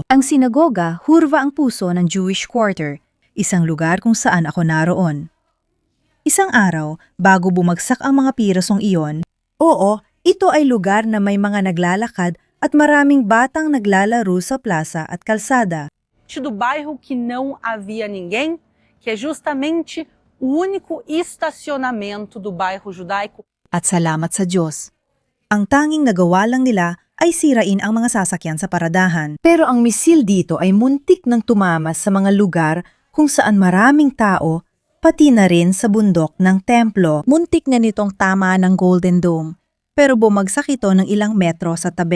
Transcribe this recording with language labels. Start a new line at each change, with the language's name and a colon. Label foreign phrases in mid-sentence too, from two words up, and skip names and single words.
Filipino: Ang sinagoga, Hurva ang puso ng
English: Jewish quarter,
Filipino: isang lugar kung saan ako naroon. Isang araw, bago bumagsak ang mga pirasong iyon, ito ay lugar na may mga naglalakad at maraming batang naglalaro sa plaza at kalsada.
Portuguese: Do bairro que não havia ninguém, que é justamente o único estacionamento do bairro judaico.
Filipino: At salamat sa Diyos. Ang tanging nagawa lang nila ay sirain ang mga sasakyan sa paradahan. Pero ang misil dito ay muntik nang tumamas sa mga lugar kung saan maraming tao, pati na rin sa bundok ng templo. Muntik na nitong tama ng Golden Dome, pero bumagsak ito ng ilang metro sa tabi.